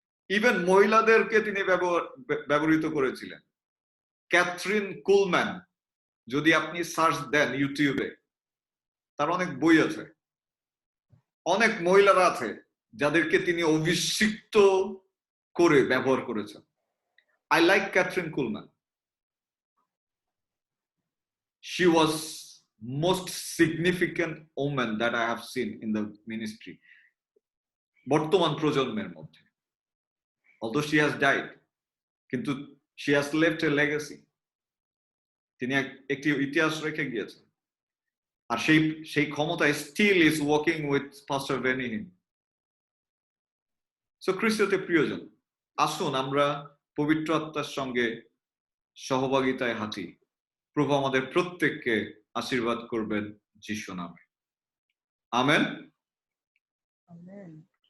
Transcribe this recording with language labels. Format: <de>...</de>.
<bn>Even মহিলাদেরকে তিনি ব্যবহৃত করেছিলেন। ক্যাথরিন কুলম্যান, যদি আপনি সার্চ দেন ইউটিউবে, তার অনেক বই আছে, অনেক মহিলারা আছে যাদেরকে তিনি অভিষিক্ত করে ব্যবহার করেছেন।</bn> <en>I like Catherine Kuhlman. She was most significant woman that I have seen in the ministry.</en> <bn>বর্তমান প্রজন্মের মধ্যে।</bn> <en>Although she has died, কিন্তু she has left a legacy.</en> <bn>তিনি একটি ইতিহাস রেখে গিয়েছেন। আর সেই ক্ষমতা</bn> <en>still is working with</en> <bn>Pastor Benny Hinn. So খ্রিস্টতে প্রিয়জন, আসুন আমরা পবিত্র আত্মার সঙ্গে সহভাগিতায় হাঁটি। প্রভু আমাদের প্রত্যেককে আশীর্বাদ করবেন যিশু নামে। আমেন। আমেন।</bn>